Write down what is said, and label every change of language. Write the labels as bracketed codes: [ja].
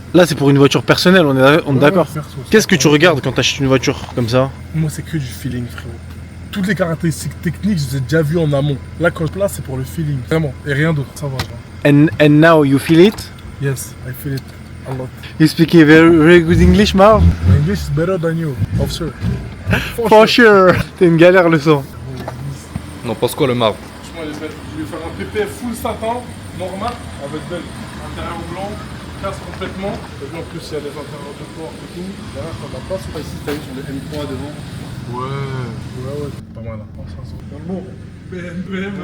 [fr] Là, c'est pour une voiture personnelle, on est d'accord. Perso, Qu'est-ce que tu regardes quand t'achètes une voiture comme ça? Moi, c'est que du feeling, frérot. Toutes les caractéristiques techniques, je les ai déjà vues en amont. Là, quand je place, c'est pour le feeling, vraiment, et rien d'autre, ça va. Genre. [en] And now you feel it? Yes, I feel it a lot. You speak a very good English, Marv? My English is better than you, of sure. For sure. [fr] T'es une galère le son. On en pense quoi le marbre? Franchement, elle est belle. Je vais faire un PP full satin, normal, avec belle. Intérieur blanc, casse complètement. Et puis en plus, il y a les intérieurs de porte et tout. Là, ça va pas. Ici, t'as vu sur le M3 devant? Ouais. Pas mal. Hein. Oh, ça sent bon. BM,